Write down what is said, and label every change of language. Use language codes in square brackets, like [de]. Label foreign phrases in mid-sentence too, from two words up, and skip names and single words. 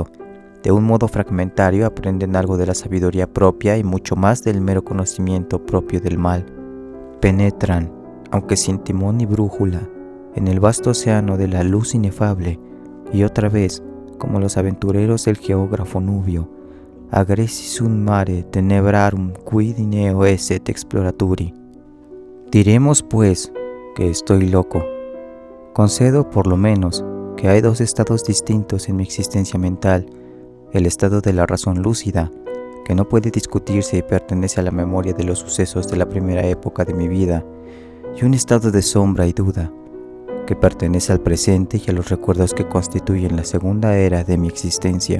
[es] De un modo fragmentario aprenden algo de la sabiduría propia y mucho más del mero conocimiento propio del mal. Penetran, aunque sin timón ni brújula, en el vasto océano de la luz inefable, y otra vez, como los aventureros del geógrafo Nubio, [la] agressi sunt mare tenebrarum quid neo esset exploraturi. [es] Diremos pues que estoy loco. Concedo por lo menos que hay dos estados distintos en mi existencia mental: el estado de la razón lúcida, que no puede discutirse y pertenece a la memoria de los sucesos de la primera época de mi vida, y un estado de sombra y duda, que pertenece al presente y a los recuerdos que constituyen la segunda era de mi existencia.